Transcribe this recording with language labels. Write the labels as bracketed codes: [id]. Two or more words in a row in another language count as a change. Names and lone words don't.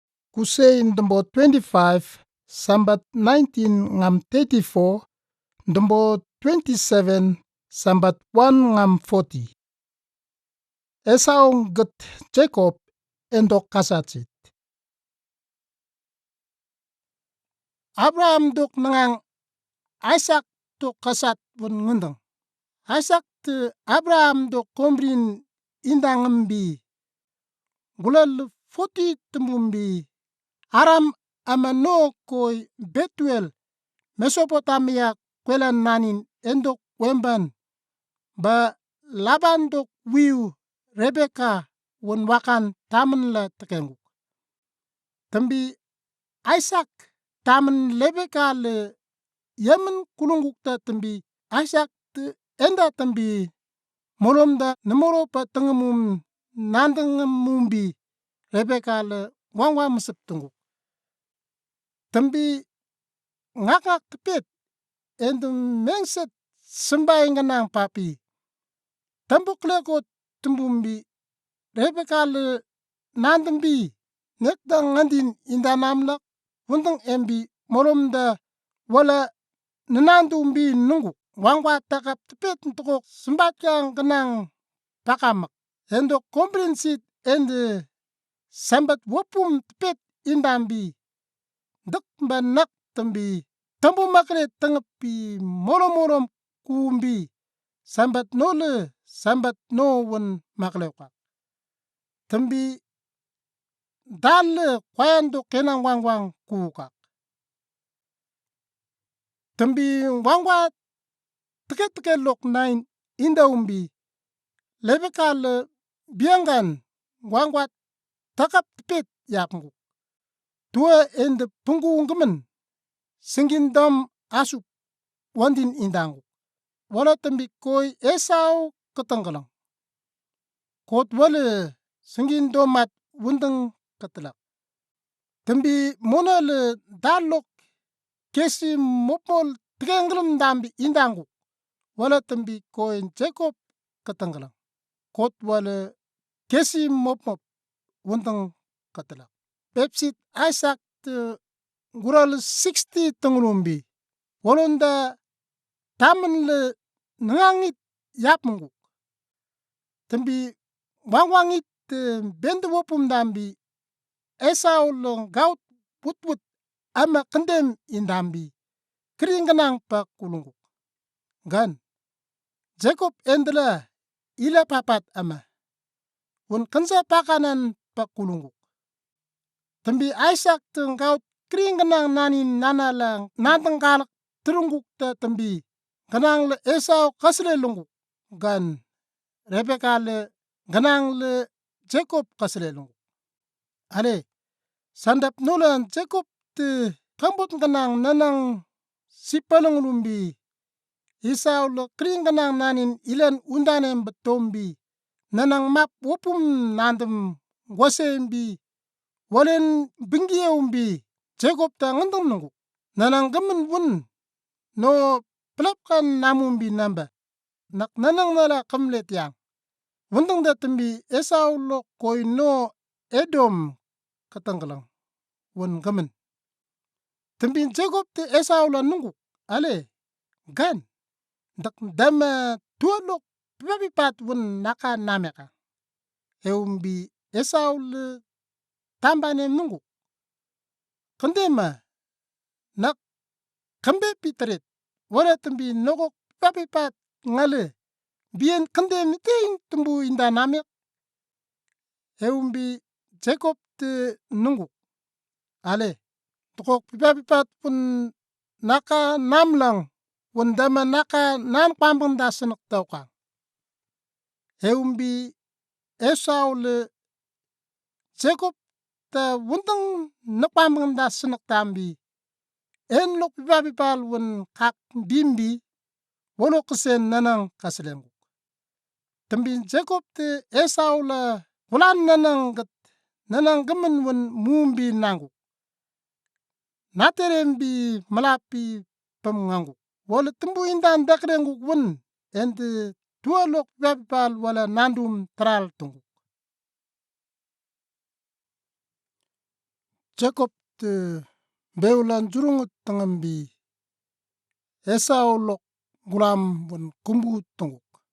[naf] Kusei ndombo 25 Sambat 19 ngam 34 ndombo 27 Sambat 1 ngam 40. Esau get Jacob endok kasatsit. Abraham dok nangang Isaac dok kasat bun ngundang. Isaac te Abraham dok kombrin indang mbi. Gulal 40 tembumbi. Aram amano koi Betuel Mesopotamia kwelan nanin endok wemban. Ba Laban dok wiu Rebeka won wakan tamen la tekenguk. Tambi Isaac tamen Rebeka le yemen kulunguk ta tambi Isaac te enda tambi molom da namoro pa tengemum nandengumbi Rebeka le wangwa mesep tenguk. Tambi ngakak tepet endum mengset sembai nganang papi. Tambuk lekot tembumbi Rebeka le nandembi nekdang ngandin inda namlak wundeng embi molom da wala nenandumbi nunguk wangwa takap tepet ntokok sembat yang kenang pakamak endok komprehensit ende sambat wopum tepet indambi dek banak tembi tambu makre tengepi molom-molom kumbi sambat nole sambat no won maklewka tembi dalle kwayan dok kenang wangwang kuka tembi wangwa teke-teke lok nain inda umbi Rebeka le biangan wangwa takap tepet yapnguk tua ende punggu ngemen singin dam asuk wandin indanguk wala tembi koi Esau ketenggelang kot wale singin domat wundeng ketelak tembi mona le dalok kesi mopol tenggelem dambi indanguk wala tembi koi Jacob ketenggelang kot wale kesi mopmop wundeng ketelak pepsit Isaac te gural 60 tengrumbi wolonda tamen le nangangit yapmenguk tembi wangwangit bende wopum dambi Esau long gaut putput ama kendem indambi keringanang pa kulunguk gan Jacob endela ila papat ama won kansa pakanan pa kulunguk tembi Isaac teng gaut keringanang nanin nanalang natenggalak terungguk ta tembi ganang le Esau kasle lunguk gan Rebeka le ganang le Jacob kasle lunguk ale sandap nolan Jacob te kambut ganang nanang sipaleng lumbi Esau le keringanang nanin ilan undanem betombi nanang map wopum nandem wasembi walen bingiyeumbi Jacob ta ngandem nunguk nanang gemen wun no pelapkan namumbi namba nak nanang nala kamlet yang wundeng da tembi Esau lo koi no Edom katenggelang won gemen tembi Jacob te Esau la nunguk ale gan dak dama tuolok pipapipat won naka nameka eumbi Esau le tambane nunguk kendema nak kambe piteret wala tembi nogok pipapipat ngale bien kendem ting tumbu inda namek eumbi Jacob te nunguk ale tokok pipapipat pun naka namlang won dama naka nam pambang da senok tauka eumbi Esau le Jacob ta wundeng napambang da senek tambi en lok pipapipal won kak bimbi wolo kesen nanang kaselenguk tembi Jacob te Esau la wulan nanang gat nanang gemen won mumbi nanguk naterembi malapi pamnganguk wala tembu indan dakrenguk won ente tuolok pipapipal wala nandum tral tunguk Jacob tə bewlan jurungut təngambi Esau lok guram bun kumbu tunguk.